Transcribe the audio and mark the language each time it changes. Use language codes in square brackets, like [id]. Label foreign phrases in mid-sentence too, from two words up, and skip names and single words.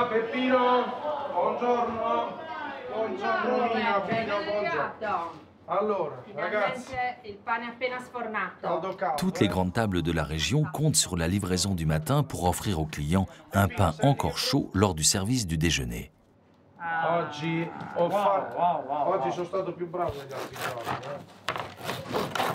[it] Peppino, buongiorno, buongiorno Mina, Peppino, buongiorno. Allora, ragazzi, il pane appena sfornato. [fr] Toutes les grandes tables de la région comptent sur la livraison du matin pour offrir aux clients un pain encore chaud lors du service du déjeuner. [it] Oggi sono stato più bravo degli altri giorni.